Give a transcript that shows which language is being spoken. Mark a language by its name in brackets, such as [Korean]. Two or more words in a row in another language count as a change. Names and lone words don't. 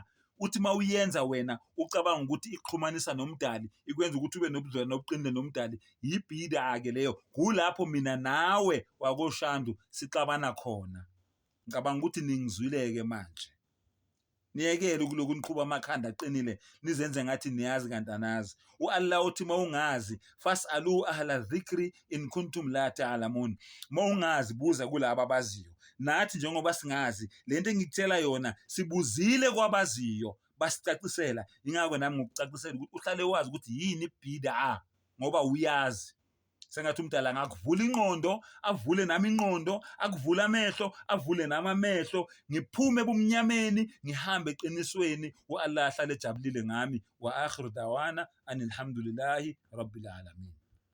[Zulu] Uthi mawuyenza wena ucabanga ukuthi iqhumanisa nomdali, ikwenza ukuthi ube nobudlelwano obuqinile nomdali. Yibhida ke leyo. Kulapho mina nawe wakoshandu sixabana khona. Ngicabanga ukuthi ningizwileke manje. Niyekele ukuloku niqhuba amakhanda aqinile nizenze ngathi niyazi kanti anazi. uAllah uthi mawungazi [Arabic] فاسألوا أهل الذكر إن كنتم لا تعلمون. [Zulu] Mawungazi buza kulabo abaziyo. Nathi njengoba singazi lento engikutshela yona sibuzile kwabaziyo basicacisela. Ingakho nami ngokucacisela ukuthi uhlale wazi ukuthi yini ibhida ngoba uyazi. Sengathi umdala ngakuvula ingqondo, avule nami ingqondo, akuvula amehlo, avule nami amehlo, ngiphume ebumnyameni, ngihambe eqinisweni, uAllah ahlale ejabulile ngami. [Arabic] وآخر دعوانا أن الحمد لله رب العالمين.